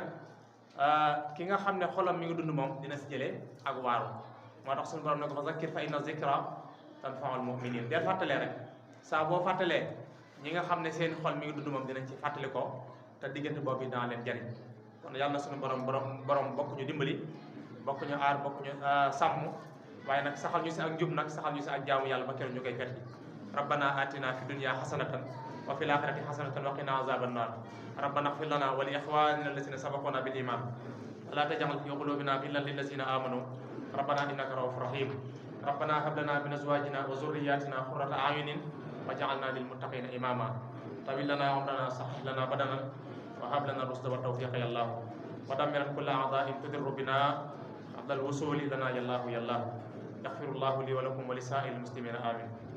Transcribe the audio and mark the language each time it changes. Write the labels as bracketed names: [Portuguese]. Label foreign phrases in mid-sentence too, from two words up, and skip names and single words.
[Wolof] ki nga xam ne xolam mi ngi dund moom dina si jëlee ak waaru moo tax suñu borom ne ko [Arabic] فذكر فإن الذكرى تنفع المؤمنين [Wolof] del fàttalee rek saa boo fàttalee ñi nga xam ne seen xol mi ngi dund moom dinañ ci fàttali ko te diggante boobu dana leen jariñ kon yàlla na suñu borom bokk ñu dimbali bokk ñu aar bokk ñu sàmm waaye nag saxal ñu si ak njub nag saxal ñu si ak jaamu yàlla ba keroog ñu koy fetti [Arabic] ربنا آتنا في الدنيا حسنة وفي الآخرة حسنة وقنا عذابا نار ربنا اغفر لنا ولإخواننا الذين سبقونا بالإيمان لا تجعل في قلوبنا غلا للذين آمنوا ربنا إنك رؤوف رحيم ربنا هب لنا من أزواجنا وذرياتنا قرة أعين واجعلنا للمتقين إماما طول لنا عمرنا صحح لنا بدننا وهب لنا رشدا وتوفيقا يا الله ودمر كل أعداء تضر بنا قبل الوصول لنا يا الله يا الله يغفر الله لي ولكم ولسائر المسلمين آمين